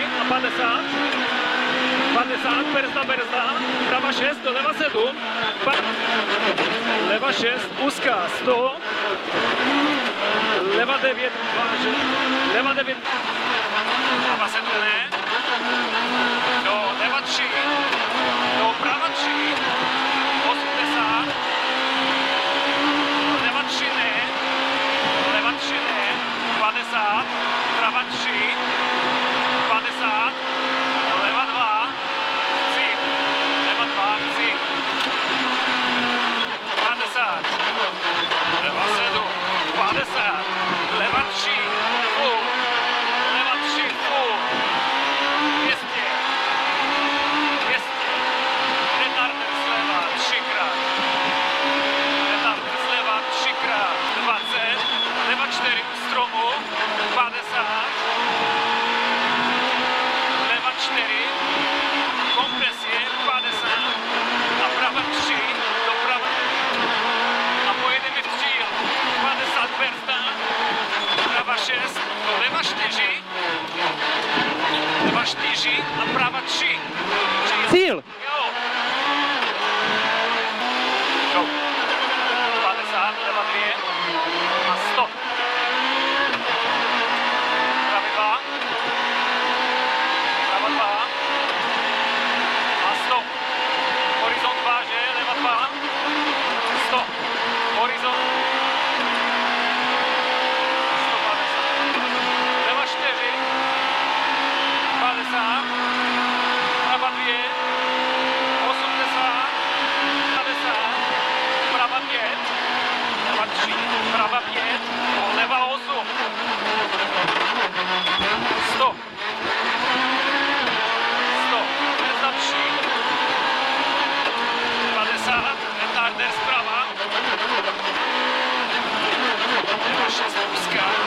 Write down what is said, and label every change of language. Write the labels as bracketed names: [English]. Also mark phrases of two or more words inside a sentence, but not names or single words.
[Czech] 50, 50, brzda, prava 6, leva 7, leva 6, úzká 100, leva 9, leva 9, prava 7 ne, do leva 3, do prava 3, 80, leva 3 ne, leva 3 ne, 50, prava 3, 50, leva 2, cip, leva 2, cip, 50, leva 7, 50, leva 3, full, leva 3, full, 200, 200, retarder zleva 3krát, retarder zleva 3krát, 20, leva 4 u stromu, 50, leva 4, kompresie 50 a prava 3, doprava a pojedeme v cíl, 50 brzda, prava 6, do leva 4, leva 4 a prava 3. Cíl! Jo. Go. 50, leva 2 a 100. Prava 2. Prava 2. A 100. Horizont 2, že? Leva 2. 100. Horizont. 150. Leva 4. 50. Prava 2. 80. 50. Prava 5. Leva 3. Prava 5. Leva 8. 100. 100. Brzda 3. 50. Retarder zprava. Leva 6 úzká.